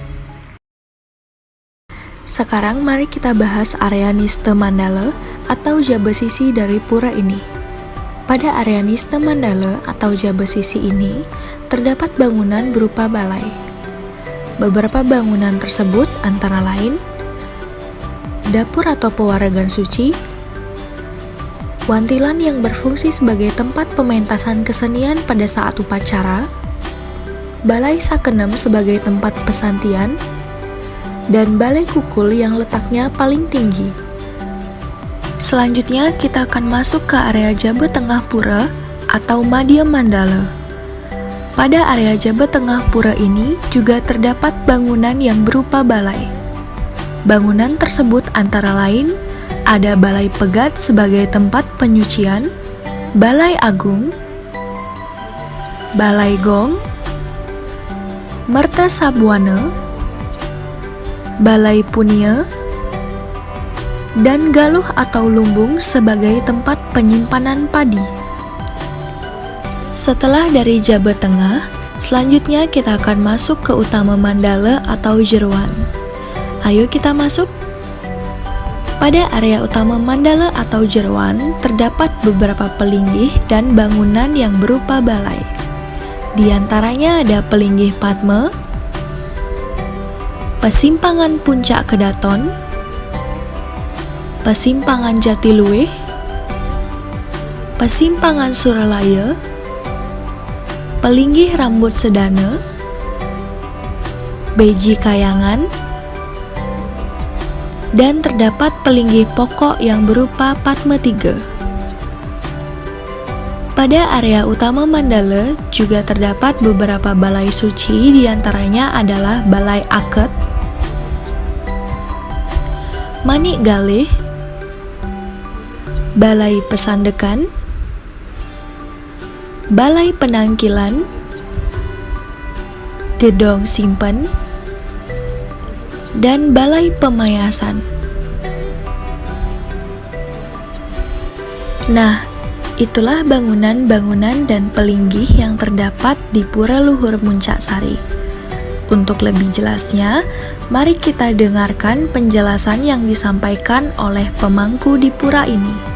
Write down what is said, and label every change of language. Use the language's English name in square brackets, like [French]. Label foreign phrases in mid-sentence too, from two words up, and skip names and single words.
[Indonesian] Sekarang mari kita bahas area Niste Mandala atau jabesisi dari pura ini. Pada area Niste Mandala atau jabesisi ini, terdapat bangunan berupa balai. Beberapa bangunan tersebut antara lain dapur atau pewaragan suci, wantilan yang berfungsi sebagai tempat pementasan kesenian pada saat upacara, balai sakenem sebagai tempat pesantian, dan balai kukul yang letaknya paling tinggi. Selanjutnya kita akan masuk ke area Jabe Tengah Pura atau Madya Mandala. Pada area Jabe Tengah Pura ini juga terdapat bangunan yang berupa balai. Bangunan tersebut antara lain ada Balai Pegat sebagai tempat penyucian, Balai Agung, Balai Gong, Merta Sabwana, Balai Punia, dan Galuh atau Lumbung sebagai tempat penyimpanan padi. Setelah dari Jabe Tengah, selanjutnya kita akan masuk ke Utama Mandala atau Jeruan. Ayo kita masuk. Pada area Utama Mandala atau Jeruan, terdapat beberapa pelinggih dan bangunan yang berupa balai. Di antaranya ada Pelinggih Padma, Pesimpangan Puncak Kedaton, Pesimpangan Jatiluwih, Pesimpangan Suralaya, Pelinggih Rambut Sedana, Beji Kayangan, dan terdapat pelinggih pokok yang berupa Padma 3. Pada area utama Mandala juga terdapat beberapa balai suci, diantaranya adalah Balai Aket, Manik Galih, Balai Pesandekan, Balai Penangkilan, Gedong Simpen, dan Balai Pemayasan. Nah, itulah bangunan-bangunan dan pelinggih yang terdapat di Pura Luhur Muncaksari. Untuk lebih jelasnya, mari kita dengarkan penjelasan yang disampaikan oleh pemangku di pura ini.